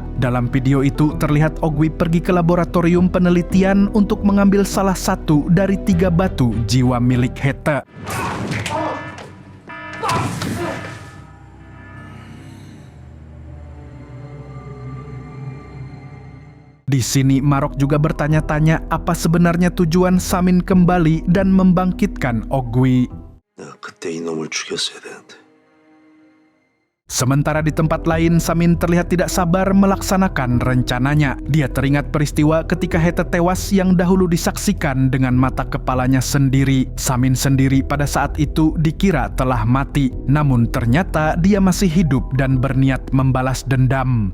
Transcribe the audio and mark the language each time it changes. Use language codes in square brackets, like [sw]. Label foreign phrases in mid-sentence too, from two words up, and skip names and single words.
[id] Dalam video itu terlihat Ogwi pergi ke laboratorium penelitian untuk mengambil salah satu dari 3 batu jiwa milik Hete. Di sini Marok juga bertanya-tanya apa sebenarnya tujuan Samin kembali dan membangkitkan Ogwi. [ko] 내가 그때 이놈을 죽였어야 되는데. [id] Sementara di tempat lain, Samin terlihat tidak sabar melaksanakan rencananya. Dia teringat peristiwa ketika Hete tewas yang dahulu disaksikan dengan mata kepalanya sendiri. Samin sendiri pada saat itu dikira telah mati, namun ternyata dia masih hidup dan berniat membalas dendam.